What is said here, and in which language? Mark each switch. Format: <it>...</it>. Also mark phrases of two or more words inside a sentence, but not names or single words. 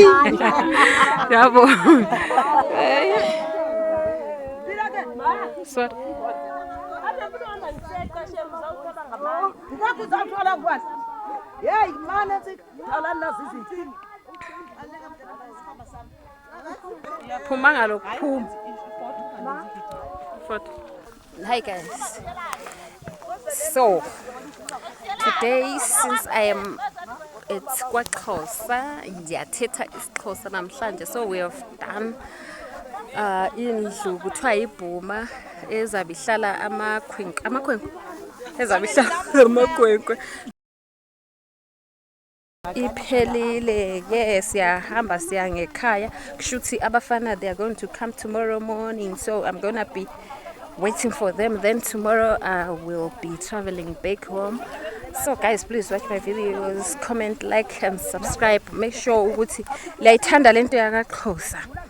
<zu>Yabo. Sorry.</zu> <xh>Phuma ngalokuphuma.</xh> <en>Hi guys. So today, since I am at KwaXhosa,</en> <xh>ndiyathetha isiXhosa namhlanje,</xh> <en>so we have done</en> <xh>indlu kuthiwa yibhuma ezabe ihlala amakhwenkwe ezabe ihlala amakhwenkwe. Iphelile ke siyahamba siya ngekhaya kushuthi abafana</xh> <en>they are going to come tomorrow morning, so I'm gonna be waiting for them. Then tomorrow I will be traveling back home. So guys, please watch my videos, comment, like and subscribe. Make sure</en> <xh>ukuthi liyayithanda lento yakaXhosa.</xh>